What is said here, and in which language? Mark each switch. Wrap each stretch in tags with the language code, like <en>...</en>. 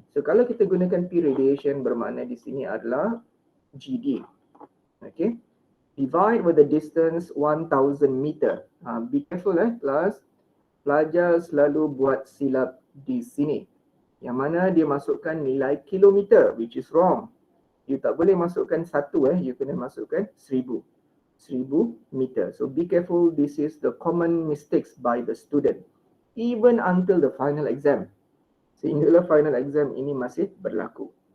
<ms>So kalau kita gunakan P radiation bermakna di sini adalah GD. Okay.</ms> <en>Divide with the distance 1000 meter. Be careful class.</en> <ms>Pelajar selalu buat silap di sini. Yang mana dia masukkan nilai kilometer,</ms> <en>which is wrong.</en> <ms>You tak boleh masukkan 1 you kena masukkan 1000.</ms> <en>1000 meter. So be careful, this is the common mistakes by the student. Even until the final exam.</en> <ms>Sehinggalah final exam ini masih berlaku.</ms>